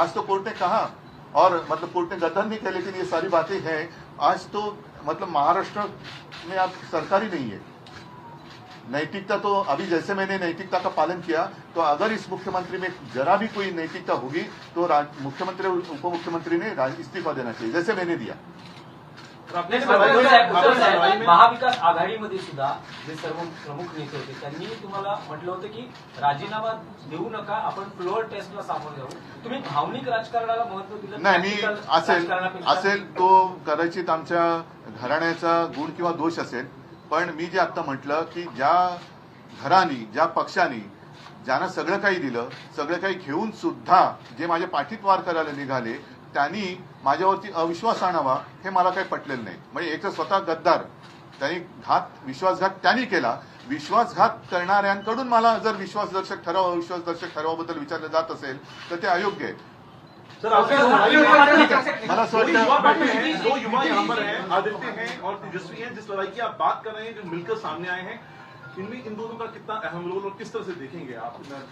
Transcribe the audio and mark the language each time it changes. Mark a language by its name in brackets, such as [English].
[Hindi] आज तो कोर्ट ने कहा, और मतलब कोर्ट ने गद्दार नहीं कहा, लेकिन ये सारी बातें हैं। आज तो मतलब महाराष्ट्र में आप सरकार ही नहीं है। नैतिकता तो अभी जैसे मैंने नैतिकता का पालन किया, तो अगर इस मुख्यमंत्री में जरा भी कोई नैतिकता होगी तो मुख्यमंत्री और उप मुख्यमंत्री ने इस्तीफा देना चाहिए, जैसे मैंने दिया। [Marathi] महाविकास आघाडीमध्ये सुद्धा जे सर्व प्रमुख नेते होते त्यांनी तुम्हाला म्हटलं होतं की राजीनामा देऊ नका, आपण फ्लोअर टेस्टला सामोरे जाऊ. तुम्ही भावनिक राजकारणाला महत्व दिलं नाही. मी असेल तो कदाचित आमच्या घराण्याचा गुण किंवा दोष असेल, पण मी जे आता म्हटलं की ज्या घरानी, ज्या पक्षानी ज्यांना सगळं काही दिलं, सगळं काही घेऊन सुद्धा जे माझ्या पाठीत वार करायला निघाले, त्यांनी माझ्यावरती अविश्वास आणावा, हे मला काही पटलेलं नाही. म्हणजे एक तर स्वतः गद्दार, त्यांनी विश्वासघात त्यांनी केला. विश्वासघात करणाऱ्यांकडून मला जर विश्वासदर्शक ठराव, अविश्वासदर्शक ठरावाबद्दल विचारलं जात असेल तर ते अयोग्य आहे. सर, मला असं वाटतं [Hindi] दो युवा यहाँ पर हैं, आदित्य हैं और तेजस्वी हैं, जिस लड़ाई की आप बात कर रहे हैं, जो मिलकर सामने आए हैं, इनमें इन दोनों का कितना अहम रोल और किस तरह से देखेंगे आप?